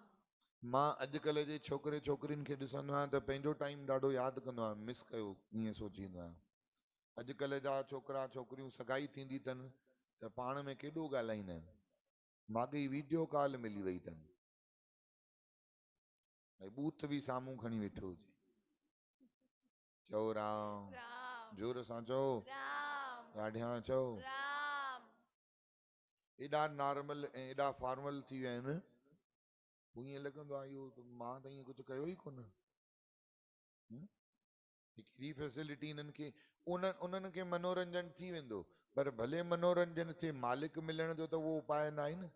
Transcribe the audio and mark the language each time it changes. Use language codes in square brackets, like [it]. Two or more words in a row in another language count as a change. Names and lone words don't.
[sd] मां अॼुकल्ह जे छोकिरे छोकिरियुनि खे ॾिसंदो आहियां त पंहिंजो टाइम ॾाढो यादि कंदो आहियां, मिस कयो, ईअं सोचींदो आहियां। अॼुकल्ह जा छोकिरा छोकिरियूं सगाई थींदी अथनि त पाण में केॾो ॻाल्हाईंदा आहिनि। माॻई वीडियो कॉल मिली वई अथनि, भई बूथ बि साम्हूं खणी वेठो हुजे। चओ राम। राम। जोर सां चओ राम। ॾाढियां चओ। राम। एॾा नॉर्मल ऐं एॾा फॉर्मल थी विया आहिनि, पोइ ईअं लॻंदो आहे इहो मां त ईअं कुझु कयो ई कोन। हिकिड़ी फैसिलिटी इन्हनि खे, उन्हनि खे मनोरंजन थी वेंदो, पर भले मनोरंजन थिए, मालिक मिलण जो त उहो उपाय न आहे न।